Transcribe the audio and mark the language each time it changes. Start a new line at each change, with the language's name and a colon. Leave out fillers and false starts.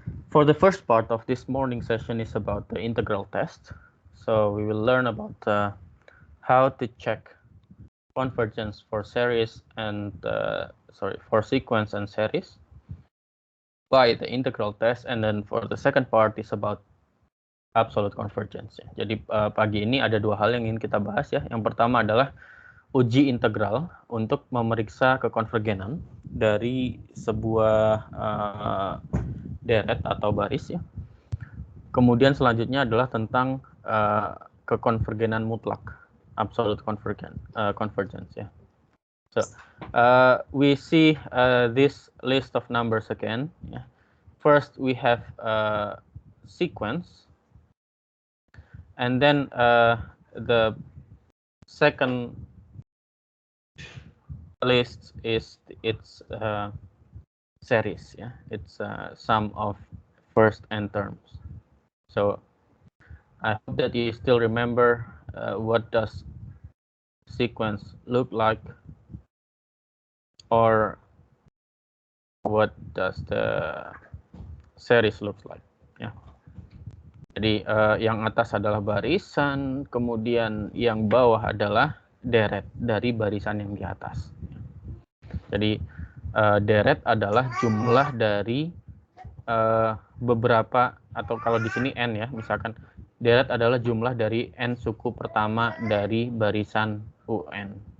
English: For the first part of this morning session is about the integral test. So we will learn about how to check convergence for series and for sequence and series by the integral test, and then for the second part is about absolute convergence.
Indonesian: Jadi pagi ini ada dua hal yang ingin kita bahas ya. Yang pertama adalah uji integral untuk memeriksa kekonvergenan dari sebuah deret atau baris ya. Kemudian selanjutnya adalah tentang kekonvergenan mutlak, absolute convergence ya.
English: So we see this list of numbers again. Yeah. First we have sequence, and then the second list is its series. Yeah, it's sum of first n terms. So I hope that you still remember what does sequence look like, or what does the series look like.
Indonesian: Ya. Jadi yang atas adalah barisan, kemudian yang bawah adalah deret dari barisan yang di atas. Jadi deret adalah jumlah dari beberapa, atau kalau di sini n ya, misalkan deret adalah jumlah dari n suku pertama dari barisan UN.